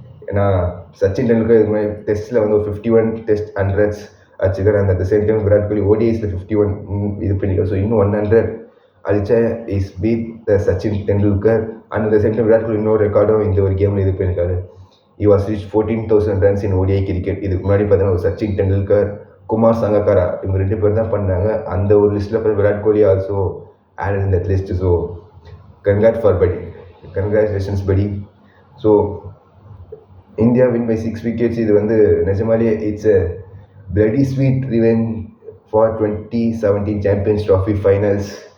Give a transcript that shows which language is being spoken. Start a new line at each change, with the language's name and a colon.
Tamil: ஏன்னா சச்சின் டெண்டுல்கர் இது மாதிரி டெஸ்ட்டில் வந்து ஒரு 51 டெஸ்ட் 100s அச்சுக்கார். அந்த at the same time Virat Kohli ODIஸில் 51 இது பண்ணிக்கலாம். ஸோ இன்னும் 100 அடிச்சா
English: Is beat the Sachin Tendulkar.
Tamil: And the same time Virat Kohli இன்னொரு ரெக்கார்டும் இந்த ஒரு கேமில் இது பண்ணியிருக்காரு.
English: he was reached 14,000 runs in ODI
Tamil: cricket. இதுக்கு முன்னாடி பார்த்தீங்கன்னா ஒரு சச்சின் டெண்டுல்கர், குமார் சங்கக்காரா, இவங்க 2 பேர் தான் பண்ணாங்க. அந்த ஒரு லிஸ்ட்டில் பார்த்து Virat Kohli
English: Also added in that list. So congratulations படி. So India win by 6 wickets.
Tamil: இது வந்து நிஜமாலே
English: It's a bloody sweet revenge for 2017 champions trophy finals.